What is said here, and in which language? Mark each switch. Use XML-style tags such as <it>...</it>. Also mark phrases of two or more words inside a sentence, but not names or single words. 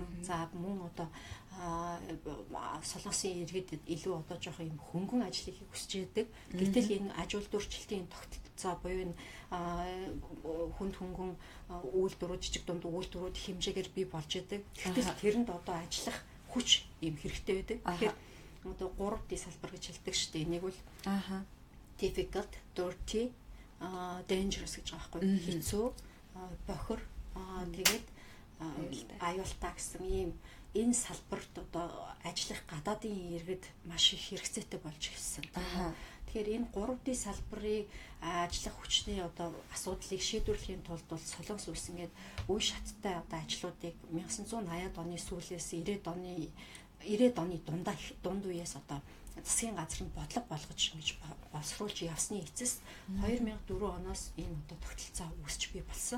<mn>За мөн одоо Солонгосын иргэд илүү одоо жоох юм хөнгөн ажил хийхийг хүсэж байдаг. Гэтэл энэ аж үйлдвэрчлэлтийн тогтолцоо буюу энэ хүнд хөнгөн үйлдвэрүүд, жижиг дунд үйлдвэрүүд хэмжээгээр бий болж байдаг. Гэтэл тэрэнд одоо ажиллах хүч юм хэрэгтэй байдаг. Тэгэхээр одоо 3D салбар гэж хэлдэг шүү дээ. Нэг бол</mn> <en>difficult, dirty, dangerous</en> <mn>гэж байгаа байхгүй. Хэцүү, бохир, тэгээд аюултай гэсэн ийм энэ салбарт одоо ажиллах гадаадын иргэд маш их хэрэгцээтэй болж ирсэн. Тэгэхээр энэ 3D салбарын ажиллах хүчний одоо асуудлыг шийдвэрлэхийн тулд бол Солонгос улс ингээд үе шаттай одоо ажлуудыг 1980-ад оны сүүлээс 90-ад оны дунд үеэс одоо засгийн газар нь бодлого болгож ингэж боловсруулж явсны эцэс 2004 оноос энэ одоо тогтолцоо үүсч бий болсон.</mn>